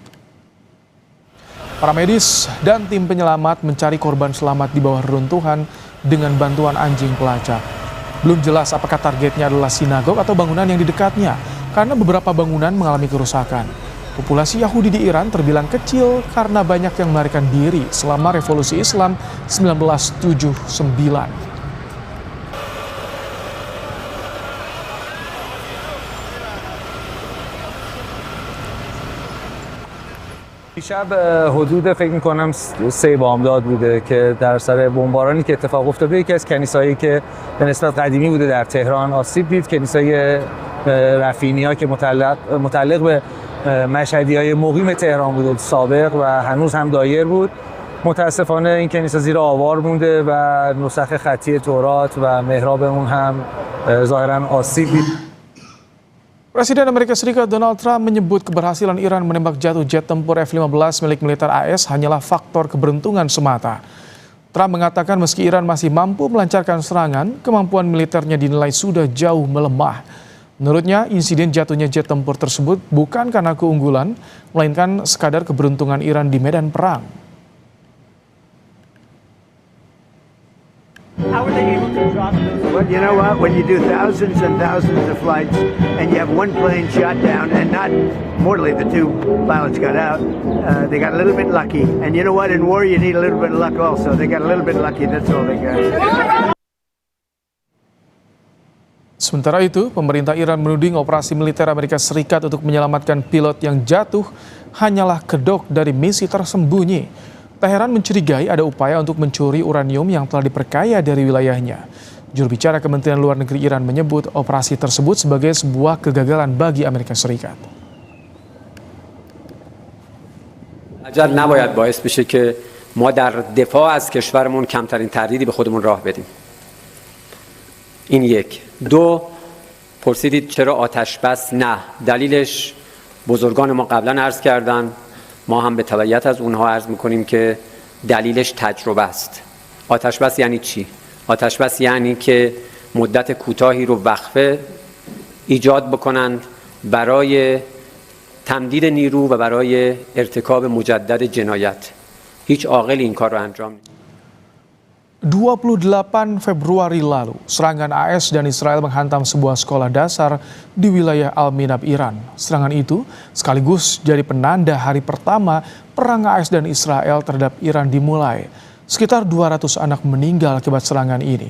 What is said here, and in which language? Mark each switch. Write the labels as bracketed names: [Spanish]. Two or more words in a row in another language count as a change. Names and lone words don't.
[Indonesian] Para medis dan tim penyelamat mencari korban selamat di bawah reruntuhan dengan bantuan anjing pelacak. Belum jelas apakah targetnya adalah sinagog atau bangunan yang di dekatnya, karena beberapa bangunan mengalami kerusakan. Populasi Yahudi di Iran terbilang kecil karena banyak yang melarikan diri selama Revolusi Islam 1979. [Persian] دیشب حدود فکر میکنم 3 بامداد بوده که در سر بمبارانی که اتفاق افتاده یکی از کنیسایی که به نسبت قدیمی بوده در تهران آسیب دید، کنیسای رفینیا که متعلق به مشهدیای مقیم تهران بوده سابق و هنوز هم دایر بود. متاسفانه این کنیسه زیر آوار مونده و نسخ خطی تورات و محراب اون هم ظاهرا آسیب دید. [Indonesian] Presiden Amerika Serikat Donald Trump menyebut keberhasilan Iran menembak jatuh jet tempur F-15 milik militer AS hanyalah faktor keberuntungan semata. Trump mengatakan meski Iran masih mampu melancarkan serangan, kemampuan militernya dinilai sudah jauh melemah. Menurutnya, insiden jatuhnya jet tempur tersebut bukan karena keunggulan, melainkan sekadar keberuntungan Iran di medan perang. [English] How were they able to drop those? Well, you know what? When you do thousands and thousands of flights and you have one plane shot down and not mortally, the 2 pilots got out, they got a little bit lucky. And you know what? In war, you need a little bit of luck also. They got a little bit lucky. That's all they got. [Indonesian] Sementara itu, pemerintah Iran menuding operasi militer Amerika Serikat untuk menyelamatkan pilot yang jatuh hanyalah kedok dari misi tersembunyi. Teheran mencurigai ada upaya untuk mencuri uranium yang telah diperkaya dari wilayahnya. Juru bicara Kementerian Luar Negeri Iran menyebut operasi tersebut sebagai sebuah kegagalan bagi Amerika Serikat. [Persian] اجل نباید باعث بشه که ما در دفاع از کشورمون کمترین تردیدی به خودمون راه بدیم. این یک. دو، پرسیدید چرا آتش بس نه؟ دلیلش بزرگان ما قبلا عرض کردن، ما هم به تبعیت از اونها عرض میکنیم که دلیلش تجربه است. آتش بس یعنی چی؟ آتش بس یعنی که مدت کوتاهی رو وقفه ایجاد بکنند برای تمدید نیرو و برای ارتکاب مجدد جنایت. هیچ عاقلی این کار رو انجام نمیده. [Indonesian] 28 Februari lalu, serangan AS dan Israel menghantam sebuah sekolah dasar di wilayah Al-Minab, Iran. Serangan itu sekaligus jadi penanda hari pertama perang AS dan Israel terhadap Iran dimulai. Sekitar 200 anak meninggal akibat serangan ini.